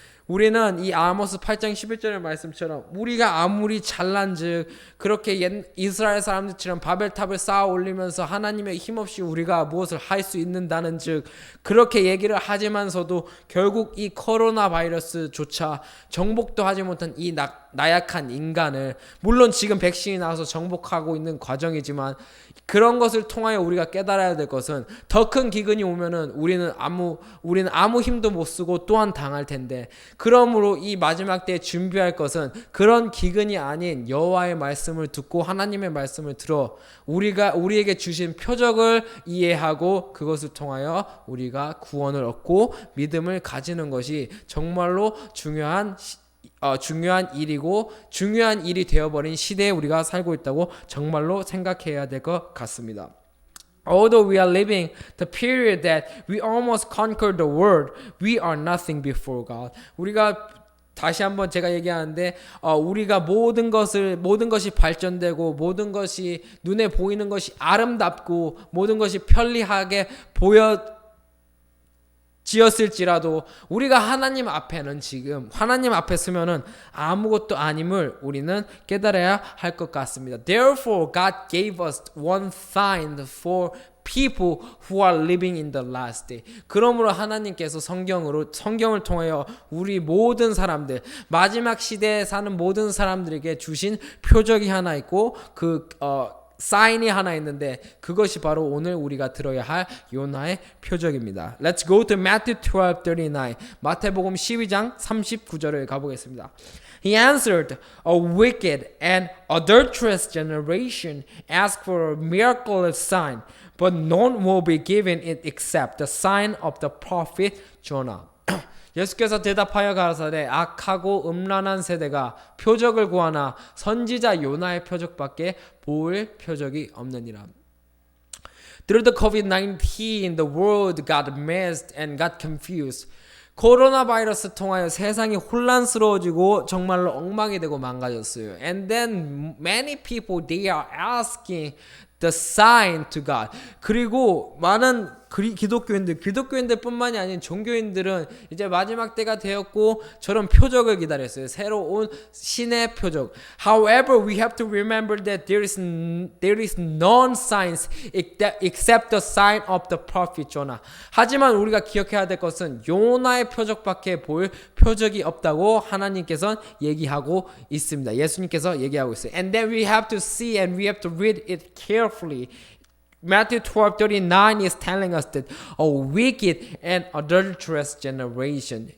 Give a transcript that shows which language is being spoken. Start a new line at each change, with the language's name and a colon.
Korean: 우리는 이 아모스 8장 11절의 말씀처럼 우리가 아무리 잘난즉 그렇게 이스라엘 사람들처럼 바벨탑을 쌓아 올리면서 하나님의 힘없이 우리가 무엇을 할 수 있는다는 즉 그렇게 얘기를 하지만서도 결국 이 코로나 바이러스조차 정복도 하지 못한 이 나약한 인간을, 물론 지금 백신이 나와서 정복하고 있는 과정이지만 그런 것을 통하여 우리가 깨달아야 될 것은 더 큰 기근이 오면은 우리는 아무 힘도 못 쓰고 또한 당할 텐데, 그러므로 이 마지막 때에 준비할 것은 그런 기근이 아닌 여호와의 말씀을 듣고 하나님의 말씀을 들어 우리에게 주신 표적을 이해하고 그것을 통하여 우리가 구원을 얻고 믿음을 가지는 것이 정말로 중요한 일이고 중요한 일이 되어버린 시대에 우리가 살고 있다고 정말로 생각해야 될 것 같습니다.
English: Although we are living the period that we almost conquered the world, we are nothing before God.
Korean: 우리가 다시 한번 제가 얘기하는데 우리가 모든 것이 발전되고 모든 것이 눈에 보이는 것이 아름답고 모든 것이 편리하게 지었을지라도 우리가 하나님 앞에는 지금 하나님 앞에 서면은 아무것도 아님을 우리는 깨달아야 할 것 같습니다.
English: Therefore, God gave us one sign for people who are living in the last day.
Korean: 그러므로 하나님께서 성경을 통하여 우리 모든 사람들, 마지막 시대에 사는 모든 사람들에게 주신 표적이 하나 있고 사인이 하나 있는데 그것이 바로 오늘 우리가 들어야 할 요나의 표적입니다.
English: Let's go to Matthew 12:39.
Korean: 마태복음 12장 39절을 가보겠습니다.
English: He answered, a wicked and adulterous generation asks for a miraculous sign, but none will be given it except the sign of the prophet Jonah.
Korean: 예수께서 대답하여 가라사대 악하고 음란한 세대가 표적을 구하나 선지자 요나의 표적밖에 볼 표적이 없느니라.
English: Through the COVID-19, the world got messed and got confused.
Korean: 코로나 바이러스 통하여 세상이 혼란스러워지고 정말로 엉망이 되고 망가졌어요.
English: And then many people they are asking the sign to God.
Korean: 그리고 많은 기독교인들뿐만이 아닌 종교인들은 이제 마지막 때가 되었고 저런 표적을 기다렸어요. 새로운 신의 표적.
English: However, we have to remember that there is none signs except the sign of the prophet Jonah.
Korean: 하지만 우리가 기억해야 될 것은 요나의 표적밖에 볼 표적이 없다고 하나님께서 얘기하고 있습니다. 예수님께서 얘기하고 있어요.
English: And then we have to see and we have to read it carefully. Matthew 12:39 is telling us that a wicked and adulterous generation.